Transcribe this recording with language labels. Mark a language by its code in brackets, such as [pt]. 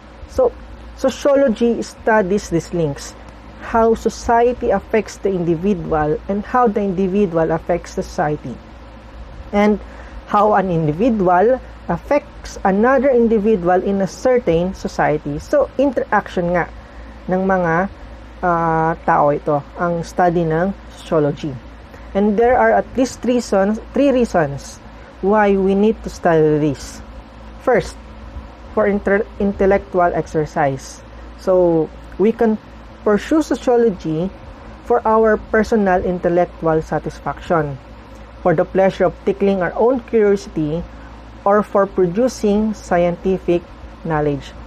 [en] So, sociology studies these links, how society affects the individual and how the individual affects society, and how an individual affects another individual in a certain society. [tl] So, interaction nga ng mga tao ito, ang study ng sociology. [en] And there are at least three reasons why we need to study this. First, for intellectual exercise. So, we can pursue sociology for our personal intellectual satisfaction, for the pleasure of tickling our own curiosity, or for producing scientific knowledge.